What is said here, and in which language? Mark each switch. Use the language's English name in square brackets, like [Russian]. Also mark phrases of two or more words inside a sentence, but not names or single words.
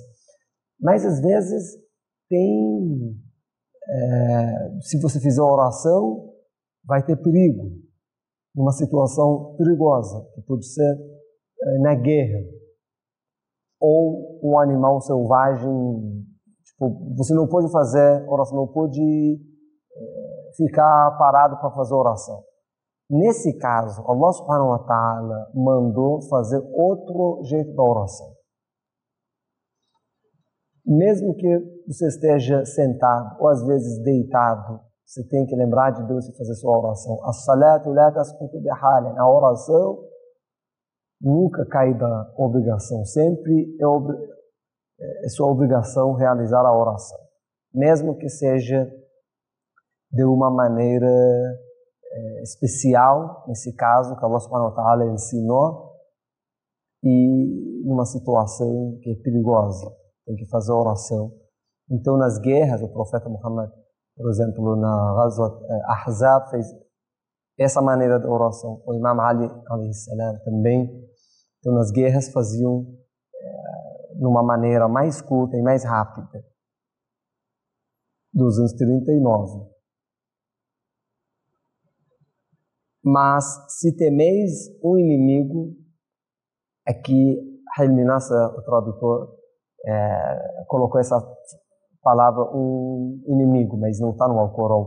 [Portuguese] Mas, às vezes, se você fizer a oração, vai ter perigo, numa situação perigosa, que pode ser na guerra, ou um animal selvagem, tipo, você não pode fazer oração, não pode ficar parado para fazer oração. Nesse caso, [Arabic] الله سبحانه وتعالى [Portuguese] mandou fazer outro jeito da oração. Mesmo que você esteja sentado, ou às vezes deitado, você tem que lembrar de Deus e fazer sua oração. [Arabic] الصلاة لا تسقط بحال. [Portuguese] A oração nunca cai da obrigação, sempre é sua obrigação realizar a oração, mesmo que seja de uma maneira especial, nesse caso, que [Arabic] الله سبحانه وتعالى [Portuguese] ensinou, e numa situação que é perigosa, tem que fazer a oração. Então, nas guerras, o profeta Muhammad, por exemplo, na Ghazwat Ahzab, fez essa maneira de oração. O Imam Ali, [Arabic] عليه السلام, [Portuguese] também. Então, nas guerras faziam numa maneira mais curta e mais rápida. 239. Mas, se temeis um inimigo, aqui, Hilmi Nasser, o tradutor, colocou essa palavra, um inimigo, mas não está no Alcorão.